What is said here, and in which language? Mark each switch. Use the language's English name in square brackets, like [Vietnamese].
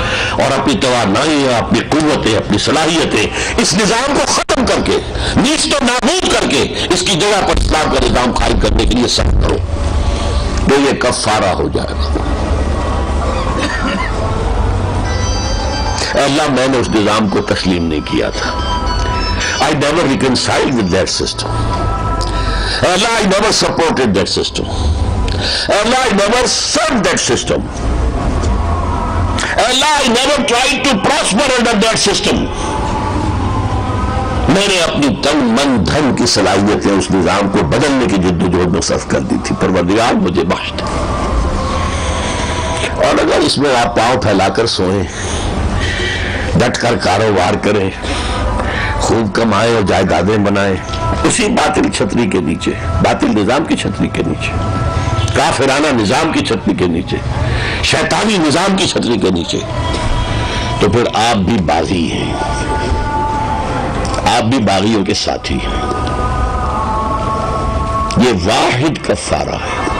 [Urdu] اور اپنی توانائیاں، اپنی قوتیں، اپنی صلاحیتیں اس نظام کو ختم کر کے، نیست و نابود کر کے اس کی جگہ پر اسلام کا نظام قائم کرنے کے لیے سخت کرو، تو یہ کفارہ ہو جائے گا۔ اے اللہ، میں نے اس نظام کو تسلیم نہیں کیا تھا۔ [English] I never reconciled with that system. اے اللہ، I never supported that system. اے اللہ، I never served that system. اے اللہ، I never tried to prosper under that system. [Urdu] میں نے اپنی تن من دھن کی صلاحیتیں اس نظام کو بدلنے کی جد و جہد میں صرف کر دی تھی۔ پروردگار مجھے بخش دے۔ اور اگر اس میں آپ پاؤں پھیلا کر سوئیں، ڈٹ کر کاروبار کریں، خوب کمائیں اور جائیدادیں بنائیں، اسی باطل چھتری کے نیچے، باطل نظام کی چھتری کے نیچے، کافرانہ نظام کی چھتری کے نیچے، شیطانی نظام کی چھتری کے نیچے، تو پھر آپ بھی باغی ہیں، آپ بھی باغیوں کے ساتھی ہیں۔ یہ واحد کفارہ ہے۔